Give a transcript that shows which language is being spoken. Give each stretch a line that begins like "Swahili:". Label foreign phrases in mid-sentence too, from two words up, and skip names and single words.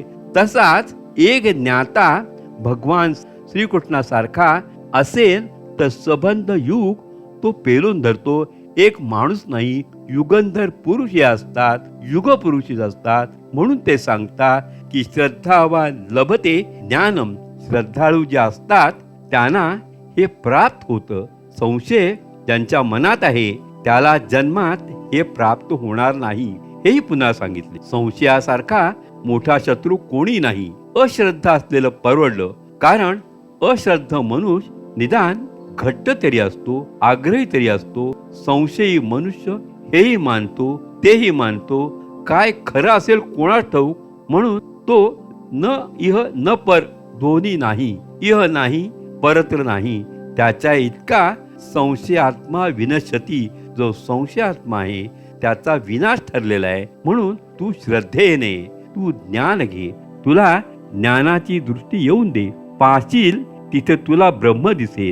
Marathi: तसाच एक ज्ञाता भगवान श्रीकृष्णासारखा असेल तर सबंध युग तो पेलून धरतो. एक माणूस नाही, युगंधर पुरुष हे असतात, युग पुरुषच असतात. म्हणून ते सांगतात की
Sanskrit: श्रद्धावान लभते ज्ञानम.
Marathi: श्रद्धाळू जे असतात त्यांना हे प्राप्त होतं. संशय ज्यांच्या मनात आहे त्याला जन्मात हे प्राप्त होणार नाही, हेही पुन्हा सांगितले. संशयासारखा मोठा शत्रू कोणी नाही. अश्रद्धा असलेलं परवडलं, कारण अश्रद्ध मनुष्य निदान घट्ट तरी असतो, आग्रही तरी असतो. संशयी मनुष्य हेही मानतो, तेही मानतो. काय खरं असेल कोणा ठाऊक, म्हणून तो न इह न पर, दोन्ही नाही, इह नाही परत्र नाही. त्याच्या इतका
Sanskrit: संशयात्मा विनश्यती.
Marathi: जो संशयात्मा आहे त्याचा विनाश ठरलेला आहे. म्हणून तू श्रद्धेने तू ज्ञान घे. तुला ज्ञानाची दृष्टी येऊन दे. पाहशील तिथे तुला ब्रह्म दिसेल.